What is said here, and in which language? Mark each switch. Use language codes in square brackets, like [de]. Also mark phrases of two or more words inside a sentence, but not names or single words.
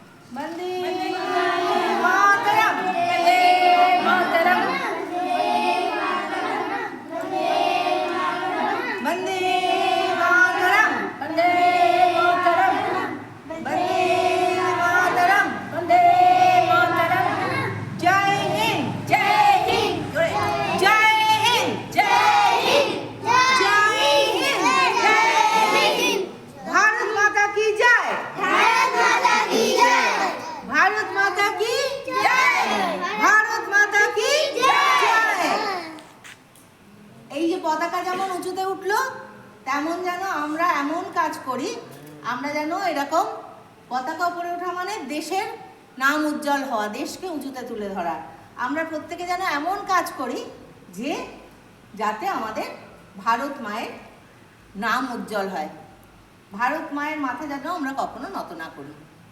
[hi] वंदे मातरम, वंदे मातरम, वंदे मातरम, वंदे मातरम, वंदे मातरम, वंदे मातरम। जय हिंद, जय हिंद, जय हिंद, जय हिंद, जय हिंद, जय हिंद। भारत माता की जय, भारत माता की जय, भारत माता की जय, भारत माता की जय। [bn] এই যে পতাকা যেমন উঁচুতে উঠলো, তেমন যেন আমরা এমন কাজ করি, আমরা যেন এরকম পতাকা উপরে ওঠা মানে দেশের নাম উজ্জ্বল হওয়া, দেশকে উঁচুতে তুলে ধরা। আমরা প্রত্যেকে যেন এমন কাজ করি যে যাতে আমাদের ভারত মায়ের নাম উজ্জ্বল হয়, ভারত মায়ের মাথা যেন আমরা কখনো নত না করি।